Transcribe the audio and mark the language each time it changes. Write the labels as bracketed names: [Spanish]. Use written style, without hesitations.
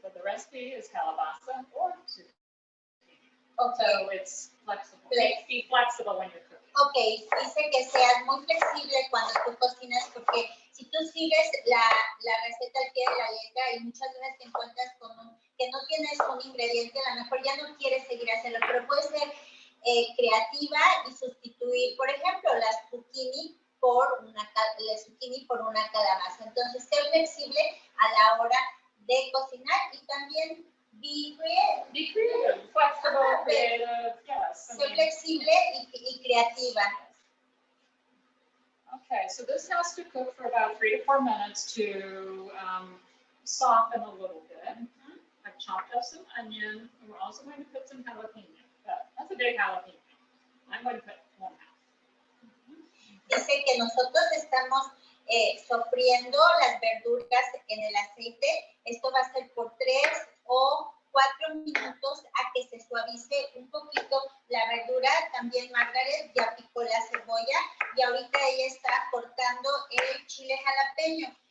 [English] But the recipe is calabaza or zucchini. Okay. So it's flexible. Be flexible when you're cooking. [Spanish] Okay, dice que seas muy flexible cuando tú cocinas porque si tú sigues la receta al pie de la letra y muchas veces te encuentras con que no tienes un ingrediente, a lo mejor ya no quieres seguir hacerlo, pero puedes ser creativa y sustituir, por ejemplo, la zucchini por una calabaza. Entonces, ser flexible a la hora de cocinar y también [English] be creative, flexible, creative, yes. [Spanish] Ser flexible y creativa. [English] Okay, so this has to cook for about 3 to 4 minutes to soften a little bit. I've chopped up some onion, and we're also going to put some jalapeno. That's a big jalapeno. I'm going to put 1/2. [Spanish] Dice que nosotros estamos sofriendo las verduras en el aceite. Esto va a ser por 3 o 4 minutos a que se suavice un poquito la verdura. También Margaret ya picó la cebolla y ahorita ella está cortando el chile jalapeño.